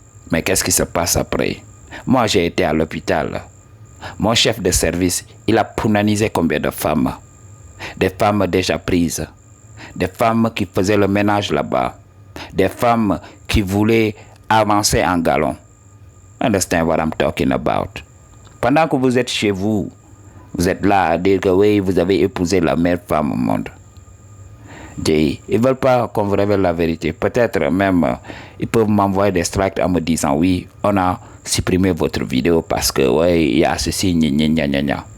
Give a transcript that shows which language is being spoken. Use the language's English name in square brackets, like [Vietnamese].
[French] Mais qu'est-ce qui se passe après? Moi, j'ai été à l'hôpital. Mon chef de service, il a punanisé combien de femmes? Des femmes déjà prises. Des femmes qui faisaient le ménage là-bas. Des femmes qui voulaient avancer en galon. [English] Understand what I'm talking about? [French] Pendant que vous êtes chez vous, vous êtes là à dire que oui, vous avez épousé la meilleure femme au monde. Ils ne veulent pas qu'on vous révèle la vérité. Peut-être même, ils peuvent m'envoyer des strikes en me disant oui, on a supprimé votre vidéo parce que ouais, il y a ceci, gna gna gna.